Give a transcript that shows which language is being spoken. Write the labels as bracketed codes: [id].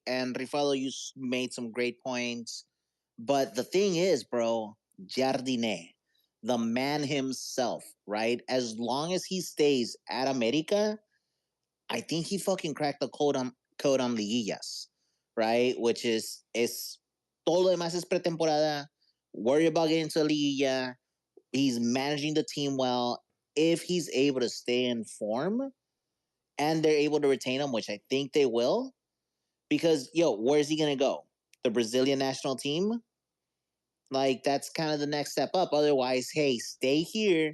[en] And Rifalo, you made some great points, but the thing is, bro, Jardine, the man himself, right? As long as he stays at America, I think he fucking cracked the code on liguillas, right? Which is [es] todo lo demás es pretemporada. [en] Worry about getting to liguilla. He's managing the team well. If he's able to stay in form and they're able to retain him, which I think they will, because where's he gonna go? The Brazilian national team? Like that's kind of the next step up. Otherwise, hey, stay here.